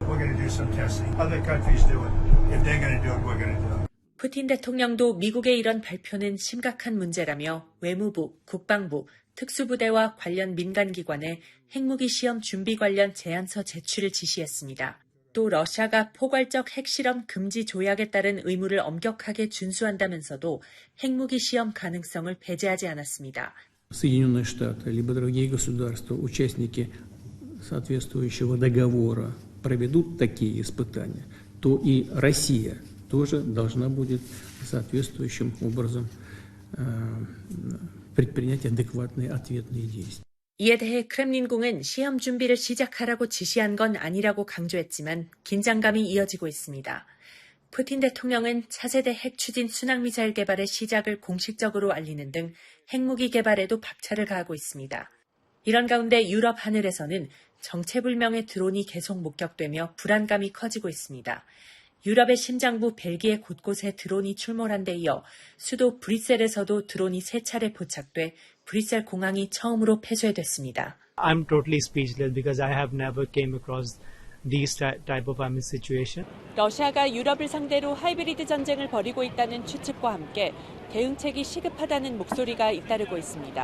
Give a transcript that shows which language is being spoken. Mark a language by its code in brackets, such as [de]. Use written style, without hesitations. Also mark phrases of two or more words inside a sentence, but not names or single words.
[ko] 푸틴 대통령도 미국의 이런 발표는 심각한 문제라며 외무부, 국방부, 특수부대와 관련 민간기관에 핵무기 시험 준비 관련 제안서 제출을 지시했습니다. 또 러시아가 포괄적 핵실험 금지 조약에 따른 의무를 엄격하게 준수한다면서도 핵무기 시험 가능성을 배제하지 않았습니다. [ru] Соединенные Штаты, либо другие государства, участники соответствующего договора, проведут такие испытания, то и Россия тоже должна будет соответствующим образом предпринять адекватные ответные действия. [ko] 이에 대해 크렘린궁은 시험 준비를 시작하라고 지시한 건 아니라고 강조했지만 긴장감이 이어지고 있습니다. 푸틴 대통령은 차세대 핵추진 순항미사일 개발의 시작을 공식적으로 알리는 등 핵무기 개발에도 박차를 가하고 있습니다. 이런 가운데 유럽 하늘에서는 정체불명의 드론이 계속 목격되며 불안감이 커지고 있습니다. 유럽의 심장부 벨기에 곳곳에 드론이 출몰한 데 이어 수도 브뤼셀에서도 드론이 3차례 포착돼 브뤼셀 공항이 처음으로 폐쇄됐습니다. [en] I'm totally speechless because I have never came across these type of situation. [ko] 러시아가 유럽을 상대로 하이브리드 전쟁을 벌이고 있다는 추측과 함께 대응책이 시급하다는 목소리가 잇따르고 있습니다.